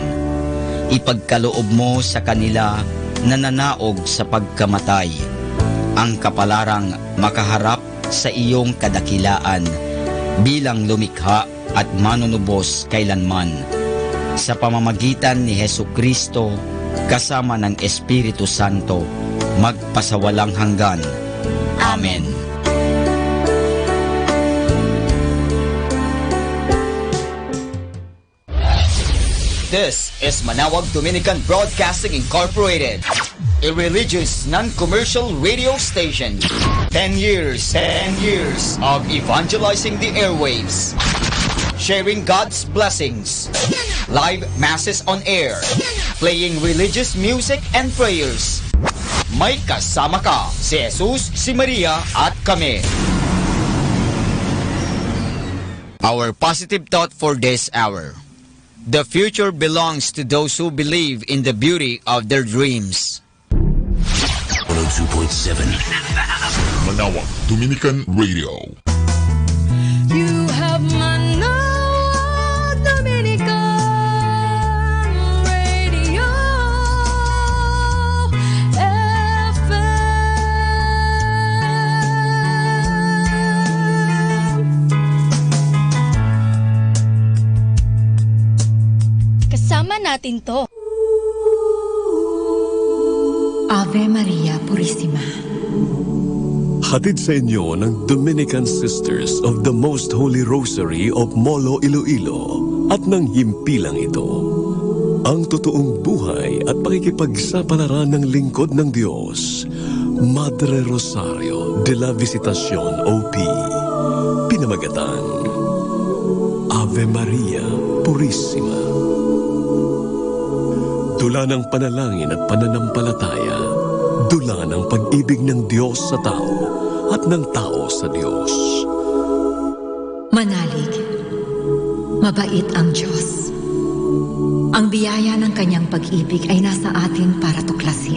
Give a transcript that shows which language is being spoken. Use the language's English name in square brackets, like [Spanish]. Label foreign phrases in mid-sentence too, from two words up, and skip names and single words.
[Filipino] Ipagkaloob mo sa kanila na nanaog sa pagkamatay ang kapalarang makaharap sa iyong kadakilaan bilang lumikha at manunubos kailanman. Sa pamamagitan ni Hesukristo kasama ng Espiritu Santo, magpasawalang hanggan. Amen. [English] This is Manawag Dominican Broadcasting Incorporated, a religious, non-commercial radio station. 10 years of evangelizing the airwaves, sharing God's blessings, live masses on air, playing religious music and prayers. [Filipino] May kasama ka, si Jesus, si Maria, at kami. [English] Our positive thought for this hour: the future belongs to those who believe in the beauty of their dreams. 102.7 Manawag Dominican Radio. You have Manawag Dominican Radio FM. [Filipino] Kasama natin to. [Latin] Ave Maria Purissima. [Filipino] Hatid sa inyo ng Dominican Sisters of the Most Holy Rosary of Molo, Iloilo at ng himpilang ito. Ang totoong buhay at pakikipagsapalaran ng lingkod ng Diyos, Madre Rosario de la Visitacion OP. Pinamagatang Ave Maria Purissima. Dula ng panalangin at pananampalataya, dula ng pag-ibig ng Diyos sa tao at ng tao sa Diyos. Manalig, mabait ang Diyos. Ang biyaya ng kanyang pag-ibig ay nasa atin para tuklasin.